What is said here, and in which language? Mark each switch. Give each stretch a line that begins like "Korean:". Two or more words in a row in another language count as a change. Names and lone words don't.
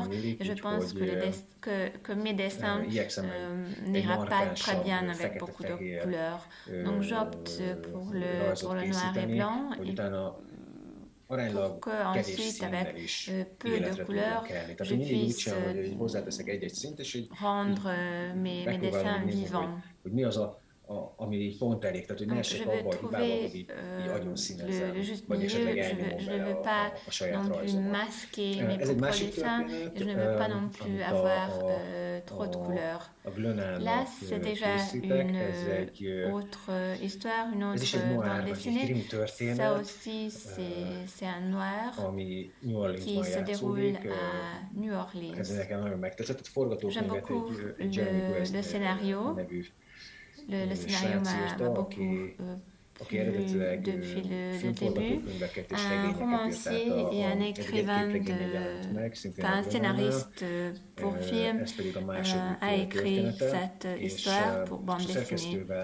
French: Et je pense que mes dessins n'ira pas très bien avec beaucoup de couleurs. Donc, j'opte pour le noir et blanc. Pour qu'ensuite, avec peu de couleurs, je puisse rendre mes dessins vivants.
Hungarian: ami így pont elég, tehát hogy ne esek abba a hibába, hogy így agyon színezem, vagyis esetleg elnyomom vele a saját rajzomat. Ez egy másik történet, a Glönának készítek, ez egy noir, vagy egy krim történet, ami New Orleansban játszódik. Ez nekem nagyon megtetszett, tehát forgatókönyvet egy Jeremy West nevű
French: Le scénario m'a beaucoup plu depuis le début. Un romancier et un écrivain, un scénariste pour film a écrit cette histoire pour bande dessinée.